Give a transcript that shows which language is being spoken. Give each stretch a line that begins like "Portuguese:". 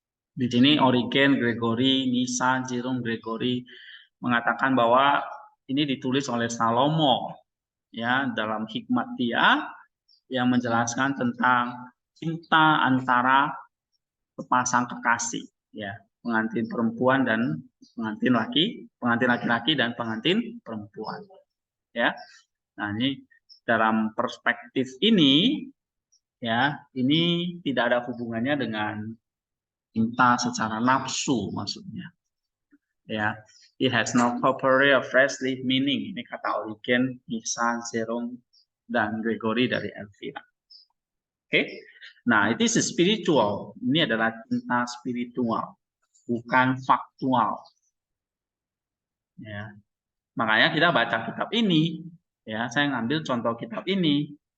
Indonesian: Di sini Origen, Gregory, Nisa, Jerome, Gregory mengatakan bahwa ini ditulis oleh Salomo ya dalam hikmat dia yang menjelaskan tentang cinta antara sepasang kekasih ya, pengantin perempuan dan pengantin laki-laki dan pengantin perempuan ya. Nah, ini dalam perspektif ini ya, ini tidak ada hubungannya dengan cinta secara nafsu maksudnya.
English: Ya, it has no corporeal fleshly meaning.
Indonesian: Ini kata Origen, Nisa, Jerome, dan Gregory dari Elvira. Oke, nah itu spiritual. Ini adalah cinta spiritual, bukan faktual. Ya, makanya kita baca kitab ini. Ya, saya ngambil contoh kitab ini.